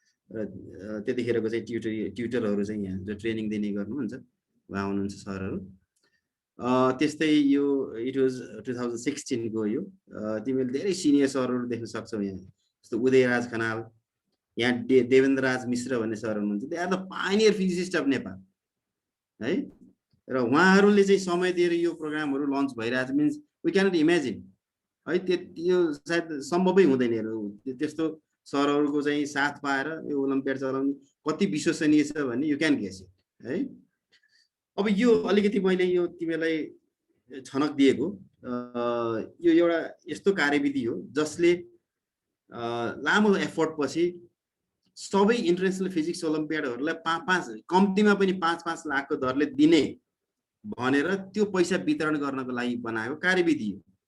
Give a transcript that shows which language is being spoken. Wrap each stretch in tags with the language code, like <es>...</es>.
<ne>र त्यतिखेरको चाहिँ ट्युटरहरू चाहिँ यहाँ जो ट्रेनिङ दिने गर्नुहुन्छ उहाँ हुनुहुन्छ सरहरू। त्यस्तै यो</ne> <en>it was</en> <ne>2016 को। यो तिमीले धेरै सिनियर सरहरू देख्न सक्छौ यहाँ, जस्तो उदयराज खनाल, यहाँ देवेन्द्र राज मिश्र भन्ने सर हुनुहुन्छ।</ne> <en>They are the pioneer physicist of Nepal है।</en> <ne>र उहाँहरूले चाहिँ समय दिएर यो प्रोग्रामहरू लन्च भइरहेछ।</ne> <en>means we cannot imagine</en> <ne>है, यो सायद सम्भवै हुँदैन। त्यस्तो सरहरूको चाहिँ साथ पाएर यो ओलम्पियाड चलाउने कति विश्वसनीय छ भन्ने</ne> <en>you can guess it</en> <ne>है। अब यो अलिकति मैले यो तिमीलाई छनक दिएको यो एउटा यस्तो कार्यविधि हो जसले लामो एफोर्ट पछि सबै इन्टरनेसनल फिजिक्स ओलम्पियाडहरूलाई 5 कम्तीमा पनि 5-5 लाखको दरले दिने भनेर त्यो पैसा वितरण गर्नको लागि बनाएको कार्यविधि हो।</ne>